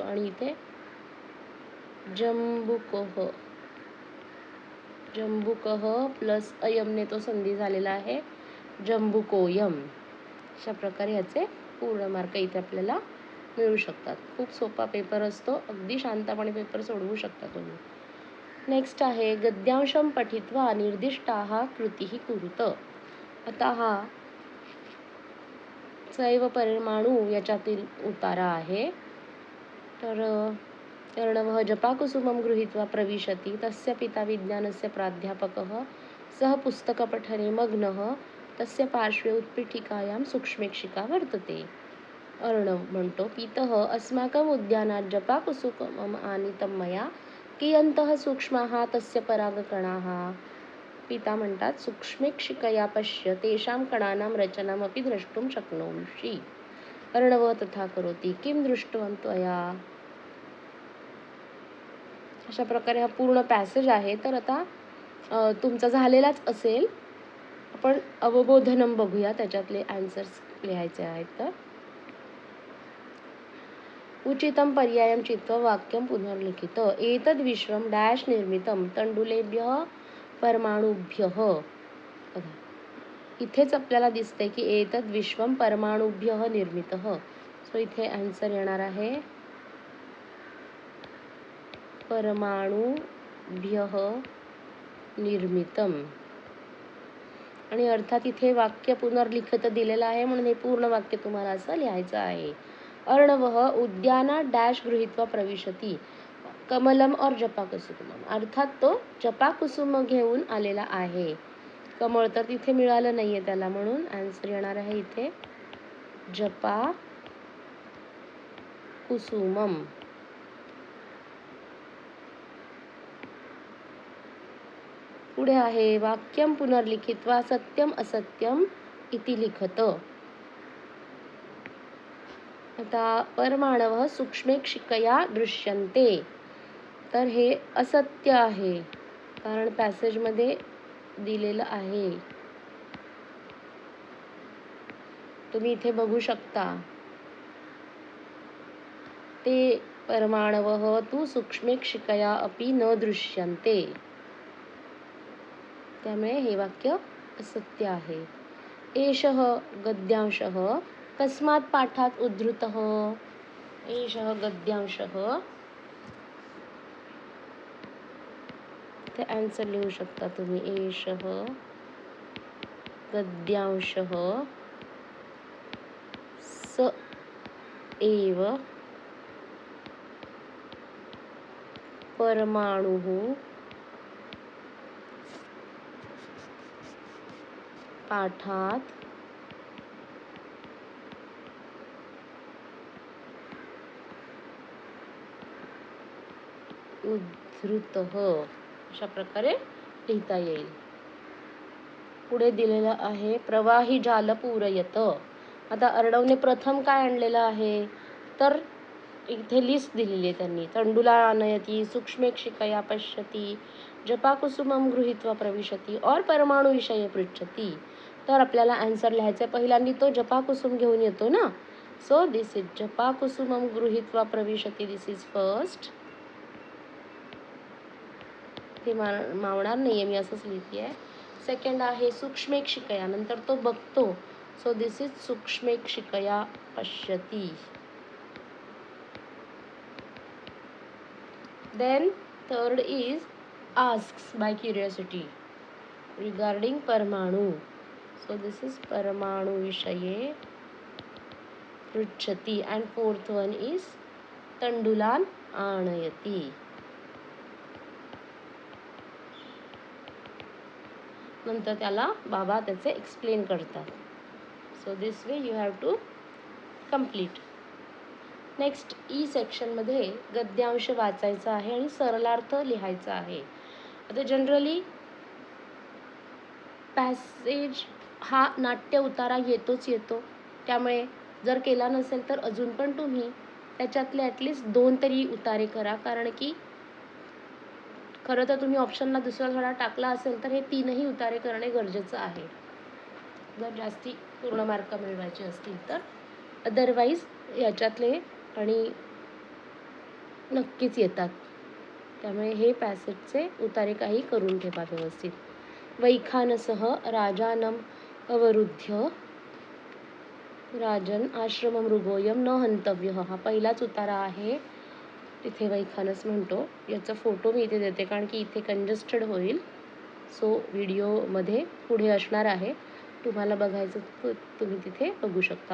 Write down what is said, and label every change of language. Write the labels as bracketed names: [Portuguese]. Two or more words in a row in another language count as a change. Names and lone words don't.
[Marathi] आणि इथे [Sanskrit] जंबुकः जंबुकः [Marathi] प्लस अयमने तो संधी झालेला आहे जंबुकोयम. अशा प्रकारे ह्याचे पूर्ण मार्क इथे आपल्याला मिळू शकतात. खूप सोपा पेपर असतो. अगदी शांतपणे पेपर सोडवू शकता तुम्ही. [Sanskrit] नेक्स्ट आहे गद्यांशम पठित्वा निर्दिष्टाः कृतीः कुरुत. [Marathi] आता हा सैव परमाणू याच्यातील उतारा आहे. [Sanskrit] तर अर्णवः जपाकुसुमं गृहीत्वा प्रविशति तस्य पिता विज्ञानस्य प्राध्यापकः सः पुस्तकपठने मग्नः तस्य पार्श्वे उत्पीठिकायां सूक्ष्मेक्षिका वर्तते. अर्णव म्हणतो पितः अस्माकम् उद्यानात् जपाकुसुमम् आनीतं मया कियन्तः सूक्ष्माः तस्य परागकणाः. पिता म्हणतात सूक्ष्मेक्षिकया पश्य तेषां कणानां रचनामपि द्रष्टुं शक्नोषि. अर्णवः तथा करोति किं दृष्टवान् त्वया. [Marathi] अशा प्रकारे हा पूर्ण पॅसेज आहे. तर आता तुमचा झालेलाच असेल. आपण अवबोधनम बघूया त्याच्यातले आन्सर्स लिहायचे आहेत. [Sanskrit] तर उचितं पर्यायं चित्वा वाक्यं पुनर्लिखित। एतद् विश्वं डॅश निर्मितं तंडुलेभ्यः परमाणुभ्यः। [Marathi] बघा इथेच आपल्याला दिसते की [Sanskrit] एतद् विश्वं परमाणुभ्यः निर्मितः। [Marathi] सो इथे आन्सर येणार आहे [Sanskrit] परमाणुभ्यः निर्मितम। [Marathi] आणि अर्थात इथे वाक्य पुनर्लिखित दिलेलं आहे म्हणून हे पूर्ण वाक्य तुम्हाला असं लिहायचं आहे। [Sanskrit] अर्णवः उद्यानात डॅश गृहीत्वा प्रविशति कमलम और जपाकुसुमम। [Marathi] अर्थात तो जपाकुसुम घेऊन आलेला आहे, कमळ तर तिथे मिळालं नाहीये त्याला, म्हणून आन्सर येणार आहे इथे जपाकुसुमम। [Sanskrit] पुढे आहे वाक्यम पुनर्लिखित्वा सत्यम असत्यम इति लिखत। आता परमाणवः सूक्ष्मेक्षिकया दृश्यन्ते, [Marathi] तर हे असत्य आहे कारण पॅसेजमध्ये दिलेलं आहे, तुम्ही इथे बघू शकता। [Sanskrit] ते परमाणवः तु सूक्ष्मेक्षिकया अपि न दृश्यन्ते, [Marathi] त्यामुळे हे वाक्य असत्य आहे। [Sanskrit] एषः गद्यांशः कस्मात् पाठात् उद्धृतः। एषः गद्यांशः, [Marathi] ते आन्सर लिहू शकता तुम्ही। [Sanskrit] एषः गद्यांशः स एव परमाणुः पाठात उद्धृतः, [Marathi] अशा प्रकारे लिहिता येईल। पुढे दिलेलं आहे [Sanskrit] प्रवाही जाल पूरयत। [Marathi] आता अर्णवने प्रथम काय आणलेलं आहे, तर इथे लिस्ट दिलेली आहे त्यांनी। [Sanskrit] तंडुला आनयती, सूक्ष्मेक्षिकया पश्यति, जपाकुसुमं गृहीत्वा प्रविशति और परमाणु विषये पृच्छति। [Marathi] तर आपल्याला आन्सर लिहायचं आहे, पहिल्यांदा तो जपाकुसुम घेऊन येतो ना, [English] So this is [Sanskrit] जपाकुसुमं गृहीत्वा प्रविशति, [English] This is first. [Marathi] ते मावणार नाहीये, मी असंच लिहिते आहे। सेकंड आहे सूक्ष्मेक्षिकया, नंतर तो बघतो, [English] So this is [Sanskrit] सूक्ष्मेक्षिकया पश्यति। [English] Then third is asks by curiosity regarding परमाणु, so this is [Sanskrit] परमाणु विषये पृच्छति। [English] and fourth one is [Sanskrit] तंडुलान आनयति। [Marathi] नंतर त्याला बाबा त्याचे एक्सप्लेन करतात। [English] So this way you have to complete. [Marathi] नेक्स्ट ई सेक्शन मध्ये गद्यांश वाचायचा आहे आणि सरलार्थ लिहायचा आहे। आता जनरली पॅसेज हा नाट्य उतारा येतोच येतो, त्यामुळे जर केला नसेल तर अजून पण तुम्ही त्याच्यातले ॲटलिस्ट 2 तरी उतारे करा, कारण की खरं तर तुम्ही ऑप्शनला दुसरा धडा टाकला असेल तर हे 3ही उतारे करणे गरजेचं आहे, जर जास्ती पूर्ण मार्क मिळवायचे असतील तर। अदरवाईज याच्यातले आणि नक्कीच येतात, त्यामुळे हे पॅसेजचे उतारे काही करून ठेवा व्यवस्थित। [Sanskrit] वैखानसः राजानम अवरुद्ध्य राजन आश्रम मृगोयम न हंतव्यः, [Marathi] हा पहिलाच उतारा आहे। तिथे वैखानस म्हणतो, याचा फोटो मी इथे देते कारण की इथे कंजेस्टेड होईल, सो व्हिडिओमध्ये पुढे असणार आहे, तुम्हाला बघायचं तर तुम्ही तिथे बघू शकता।